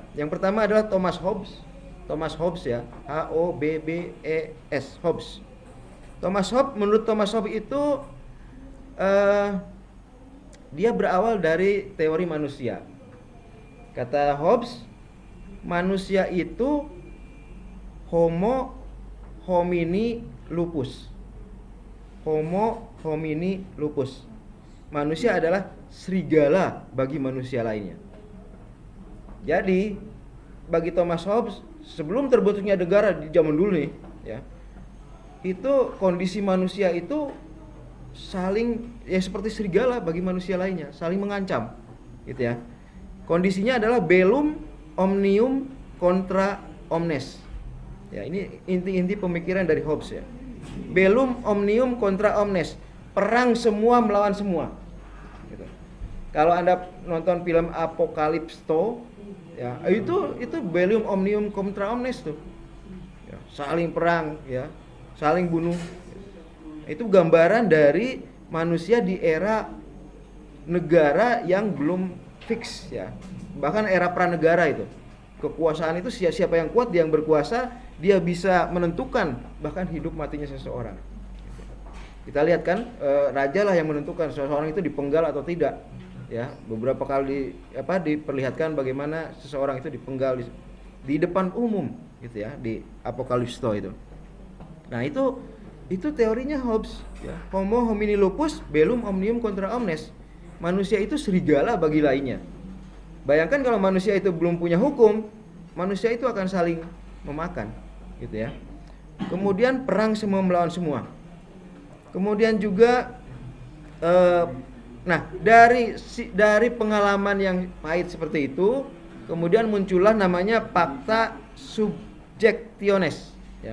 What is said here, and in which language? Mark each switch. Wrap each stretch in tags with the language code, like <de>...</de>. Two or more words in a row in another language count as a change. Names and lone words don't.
<id>Yang pertama adalah Thomas Hobbes. Thomas Hobbes ya, Hobbes, Hobbes. Menurut Thomas Hobbes itu dia berawal dari teori manusia. Kata Hobbes, manusia itu</id> <la>Homo homini lupus. Homo homini lupus.</la> <id>Manusia adalah serigala bagi manusia lainnya. Jadi bagi Thomas Hobbes, sebelum terbentuknya negara di zaman dulu nih, ya, itu kondisi manusia itu saling ya seperti serigala bagi manusia lainnya, saling mengancam, gitu ya. Kondisinya adalah</id> <la>bellum omnium contra omnes.</la> <id>Ya, ini inti-inti pemikiran dari Hobbes ya.</id> <la>Bellum omnium contra omnes,</la> <id>perang semua melawan semua. Gitu. Kalau Anda nonton film Apokalipsto, ya, itu</id> <la>bellum omnium contra omnes</la> <id>tuh. Ya, saling perang, ya, saling bunuh. Itu gambaran dari manusia di era negara yang belum fix ya. Bahkan era pranegara itu. Kekuasaan itu siapa yang kuat, dia yang berkuasa, dia bisa menentukan bahkan hidup matinya seseorang. Kita lihat kan, raja lah yang menentukan seseorang itu dipenggal atau tidak. Ya, beberapa kali diperlihatkan bagaimana seseorang itu dipenggal di depan umum gitu ya, di Apokalipsto itu. Nah, itu teorinya Hobbes ya.</id> <la>Homo homini lupus bellum omnium contra omnes.</la> <id>Manusia itu serigala bagi lainnya. Bayangkan kalau manusia itu belum punya hukum, manusia itu akan saling memakan gitu ya. Kemudian perang semua melawan semua. Kemudian juga dari pengalaman yang pahit seperti itu, kemudian muncullah namanya</id> <la>Pacta Subjectionis</la> <id>ya.</id>